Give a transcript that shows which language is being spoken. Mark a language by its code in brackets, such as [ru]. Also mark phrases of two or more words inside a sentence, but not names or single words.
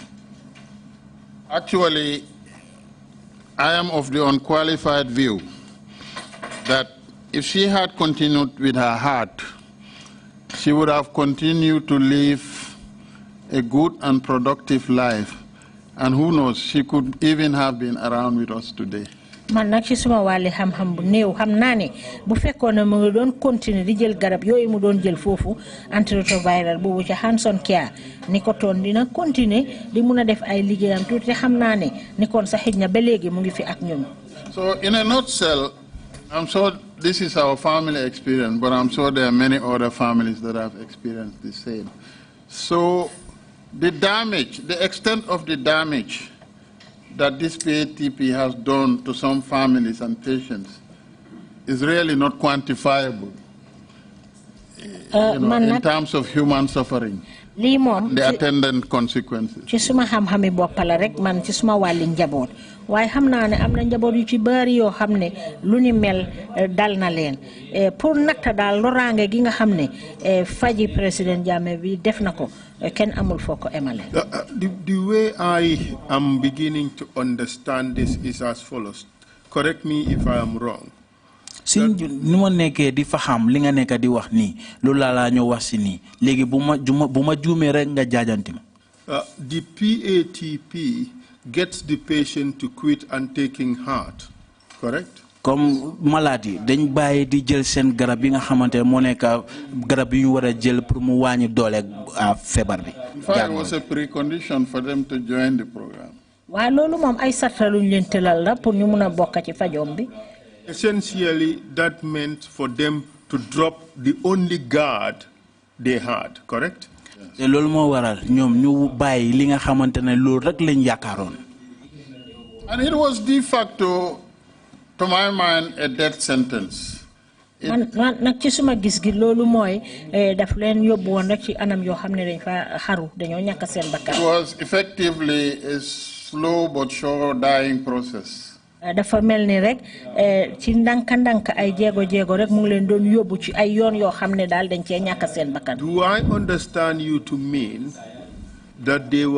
[en] Actually, I am of the unqualified view that if she had continued with her heart, she would have continued to live a good and productive life. And who knows, she could even have been around with us today. [wo] Man nak ci suma wàlli xam-xam bu néew xam naa ne bu fekkoon ne mu ngi doon continuer di jël garab yooyu mu doon jël foofu antiretroviral boobu ci Hands-on Care ni ko toon dina continuer di mun a def ay liggéeyam tuuti xam naa ne ni kon sa xëj na ba léegi mu ngi fi ak ñun. [en] So in a nutshell, I'm sure this is our family experience, but I'm sure there are many other families that have experienced the same. So the damage, the extent of the damage that this Patp has done to some families and patients is really not quantifiable in terms of human suffering. The attendant consequences. [wo] Ci suma xam-xami bopp la rek man ci suma wàlli njaboot waaye xam naa ne am na njaboot yu ci bari yoo xam ne lu ni mel dal na leen pour natta daal loraange gi nga xam ne faji président Jammeh bi def na ko kenn amul foo ko emale. [en] The way I am beginning to understand this is as follows. Correct me if I am wrong. [wo] Si ni ma nekkee di fa xam li nga nekk di wax nii loolu laa ñoo wax si nii léegi bu ma juumee rek nga jaajanti ma. [en] The Patp gets the patient to quit and taking heart, correct? [fr] Comme maladie [wo] dañ bàyyi di jël seen garab yi nga xamante moo nekk garab yi ñu war a jël pour mu wàññi doole feebar bi. [en] It was a precondition for them to join the program. [wo] waaye loolu moom ay sartaluñ leen tëlal la pour ñu mun a bokk ci fajom bi. [en] Essentially, that meant for them to drop the only guard they had, correct? [wo] te loolu moo waral ñoom ñu bàyyi li nga xamante ne loolu rek lañ yaakaaroon. [en] And it was de facto, to my mind, a death sentence. [wo] nag ci suma gis gi loolu mooy daf leen yóbbu woon rek ci anam yoo xam ne dañ fa xaru dañoo ñàkk seen bakkan. [en] It was effectively a slow but sure dying process. [wo] dafa mel ni rek ci ndànk ay jéego rek mu ngi leen doon yóbbu ci ay yoon yoo xam ne daal dañ cee ñàkk seen bakkan. [en] Do I understand you to mean that they were